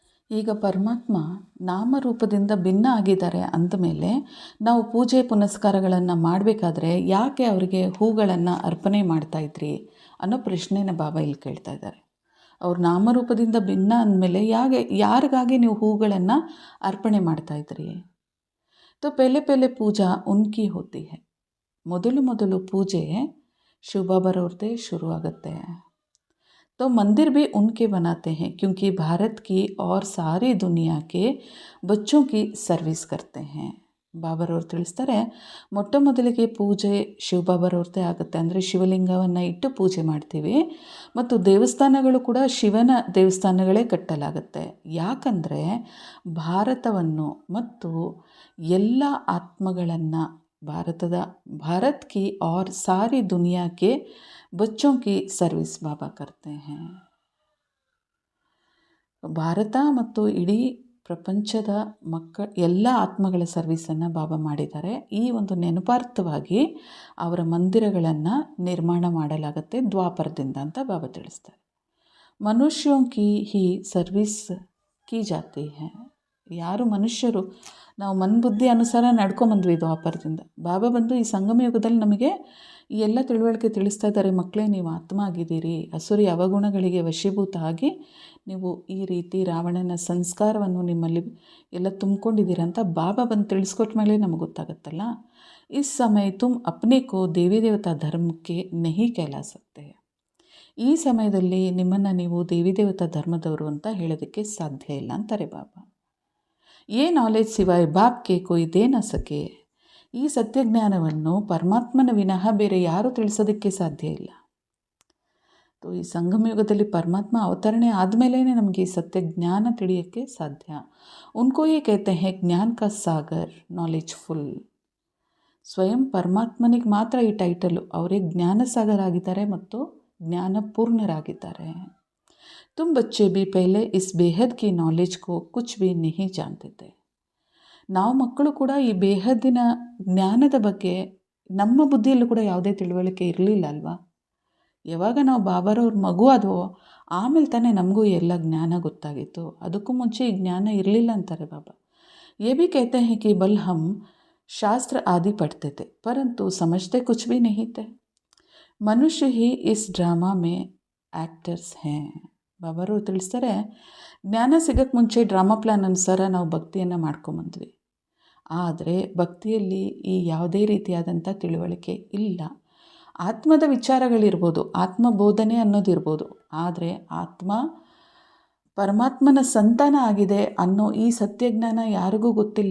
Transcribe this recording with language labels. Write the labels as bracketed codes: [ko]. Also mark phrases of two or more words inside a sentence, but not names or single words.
[kn] ಈಗ ಪರಮಾತ್ಮ ನಾಮರೂಪದಿಂದ ಭಿನ್ನ ಆಗಿದ್ದಾರೆ ಅಂದಮೇಲೆ ನಾವು ಪೂಜೆ ಪುನಸ್ಕಾರಗಳನ್ನು ಮಾಡಬೇಕಾದ್ರೆ ಯಾಕೆ ಅವರಿಗೆ ಹೂಗಳನ್ನು ಅರ್ಪಣೆ ಮಾಡ್ತಾಯಿದ್ರಿ ಅನ್ನೋ ಪ್ರಶ್ನೆನ ಬಾಬಾ ಇಲ್ಲಿ ಕೇಳ್ತಾ ಇದ್ದಾರೆ. ಅವ್ರ ನಾಮರೂಪದಿಂದ ಭಿನ್ನ ಅಂದಮೇಲೆ ಯಾರಿಗಾಗಿ ನೀವು ಹೂಗಳನ್ನು ಅರ್ಪಣೆ ಮಾಡ್ತಾಯಿದ್ರಿ? [hi] तो पहले पूजा उनकी होती है. [kn] ಮೊದಲು ಪೂಜೆ ಶಿವ ಬಾಬಾರವ್ರದ್ದೇ ಶುರು ಆಗುತ್ತೆ. [hi] तो मंदिर भी उनके बनाते हैं क्योंकि भारत की और सारी दुनिया के बच्चों की सर्विस करते हैं. [kn] ಬಾಬಾರವ್ರು ತಿಳಿಸ್ತಾರೆ, ಮೊಟ್ಟ ಮೊದಲಿಗೆ ಪೂಜೆ ಶಿವಬಾಬಾರವ್ರದ್ದೇ ಆಗುತ್ತೆ. ಅಂದರೆ ಶಿವಲಿಂಗವನ್ನು ಇಟ್ಟು ಪೂಜೆ ಮಾಡ್ತೀವಿ ಮತ್ತು ದೇವಸ್ಥಾನಗಳು ಕೂಡ ಶಿವನ ದೇವಸ್ಥಾನಗಳೇ ಕಟ್ಟಲಾಗುತ್ತೆ. ಯಾಕಂದರೆ ಭಾರತವನ್ನು ಮತ್ತು ಎಲ್ಲ ಆತ್ಮಗಳನ್ನು [hi] भारत की और सारी दुनिया के बच्चों की सर्विस बाबा करते हैं. [kn] ಭಾರತ ಮತ್ತು ಇಡೀ ಪ್ರಪಂಚದ ಎಲ್ಲ ಆತ್ಮಗಳ ಸರ್ವಿಸನ್ನು ಬಾಬಾ ಮಾಡಿದ್ದಾರೆ. ಈ ಒಂದು ನೆನಪಾರ್ಥವಾಗಿ ಅವರ ಮಂದಿರಗಳನ್ನು ನಿರ್ಮಾಣ ಮಾಡಲಾಗುತ್ತೆ ದ್ವಾಪರದಿಂದ ಅಂತ ಬಾಬಾ ತಿಳಿಸ್ತಾರೆ. [hi] ಮನುಷ್ಯೋं की ही ಸರ್ವಿಸ್ की जाती है. [kn] ಯಾರು ಮನುಷ್ಯರು ನಾವು ಮನ್ಬುದ್ಧಿ ಅನುಸಾರ ನಡ್ಕೊಂಬಂದ್ವಿ ದ್ವಾಪರದಿಂದ. ಬಾಬಾ ಬಂದು ಈ ಸಂಗಮ ಯುಗದಲ್ಲಿ ನಮಗೆ ಈ ಎಲ್ಲ ತಿಳುವಳಿಕೆ ತಿಳಿಸ್ತಾ ಇದ್ದಾರೆ. ಮಕ್ಕಳೇ, ನೀವು ಆತ್ಮ ಆಗಿದ್ದೀರಿ, ಅಸುರಿ ಅವಗುಣಗಳಿಗೆ ವಶೀಭೂತ ಆಗಿ ನೀವು ಈ ರೀತಿ ರಾವಣನ ಸಂಸ್ಕಾರವನ್ನು ನಿಮ್ಮಲ್ಲಿ ಎಲ್ಲ ತುಂಬಿಕೊಂಡಿದ್ದೀರ ಅಂತ ಬಾಬಾ ಬಂದು ತಿಳಿಸ್ಕೊಟ್ಟ ಮೇಲೆ ನಮಗೆ ಗೊತ್ತಾಗುತ್ತಲ್ಲ. [hi] इस समय तुम अपने को देवी देवता धर्म के नहीं कहला सकते. [kn] ಈ ಸಮಯದಲ್ಲಿ ನಿಮ್ಮನ್ನು ನೀವು ದೇವಿ ದೇವತಾ ಧರ್ಮದವರು ಅಂತ ಹೇಳೋದಕ್ಕೆ ಸಾಧ್ಯ ಇಲ್ಲ ಅಂತಾರೆ ಬಾಬಾ. [hi] ये नॉलेज सिवाय बाप के कोई दे न सके. [kn] ಈ ಸತ್ಯಜ್ಞಾನವನ್ನು ಪರಮಾತ್ಮನ ವಿನಃ ಬೇರೆ ಯಾರೂ ತಿಳಿಸೋದಕ್ಕೆ ಸಾಧ್ಯ ಇಲ್ಲ. ಈ ಸಂಗಮ ಯುಗದಲ್ಲಿ ಪರಮಾತ್ಮ ಅವತರಣೆ ಆದಮೇಲೆ ನಮಗೆ ಈ ಸತ್ಯಜ್ಞಾನ ತಿಳಿಯೋಕ್ಕೆ ಸಾಧ್ಯ. [hi] उनको ये कहते हैं ज्ञान का सागर, [en] knowledge full. [kn] ಸ್ವಯಂ ಪರಮಾತ್ಮನಿಗೆ ಮಾತ್ರ ಈ ಟೈಟಲು. ಅವರೇ ಜ್ಞಾನ ಸಾಗರ ಆಗಿದ್ದಾರೆ ಮತ್ತು ಜ್ಞಾನಪೂರ್ಣರಾಗಿದ್ದಾರೆ. [hi] तुम बच्चे भी पहले इस बेहद की नॉलेज को कुछ भी नहीं जानते थे. [kn] ನಾವು ಮಕ್ಕಳು ಕೂಡ ಈ ಬೇಹದ್ದಿನ ಜ್ಞಾನದ ಬಗ್ಗೆ ನಮ್ಮ ಬುದ್ಧಿಯಲ್ಲೂ ಕೂಡ ಯಾವುದೇ ತಿಳುವಳಿಕೆ ಇರಲಿಲ್ಲ ಅಲ್ವಾ. ಯಾವಾಗ ನಾವು ಬಾಬಾರವ್ರ ಮಗು ಆದವೋ ಆಮೇಲೆ ತಾನೇ ನಮಗೂ ಎಲ್ಲ ಜ್ಞಾನ ಗೊತ್ತಾಗಿತ್ತು. ಅದಕ್ಕೂ ಮುಂಚೆ ಈ ಜ್ಞಾನ ಇರಲಿಲ್ಲ ಅಂತಾರೆ ಬಾಬಾ. [hi] ये भी कहते हैं कि बल हम शास्त्र आदि पढ़ते थे परंतु समझते कुछ भी नहीं थे. मनुष्य ही इस ड्रामा में एक्टर्स हैं. [kn] ಬಾಬಾರವ್ರು ತಿಳಿಸ್ತಾರೆ, ಜ್ಞಾನ ಸಿಗೋಕ್ಕೆ ಮುಂಚೆ [en] drama plan [kn] ಅನುಸಾರ ನಾವು ಭಕ್ತಿಯನ್ನು ಮಾಡ್ಕೊಂಬಂದ್ವಿ. ಆದರೆ ಭಕ್ತಿಯಲ್ಲಿ ಈ ಯಾವುದೇ ರೀತಿಯಾದಂಥ ತಿಳುವಳಿಕೆ ಇಲ್ಲ. ಆತ್ಮದ ವಿಚಾರಗಳಿರ್ಬೋದು, ಆತ್ಮಬೋಧನೆ ಅನ್ನೋದಿರ್ಬೋದು, ಆದರೆ ಆತ್ಮ ಪರಮಾತ್ಮನ ಸಂತಾನ ಆಗಿದೆ ಅನ್ನೋ ಈ ಸತ್ಯಜ್ಞಾನ ಯಾರಿಗೂ ಗೊತ್ತಿಲ್ಲ.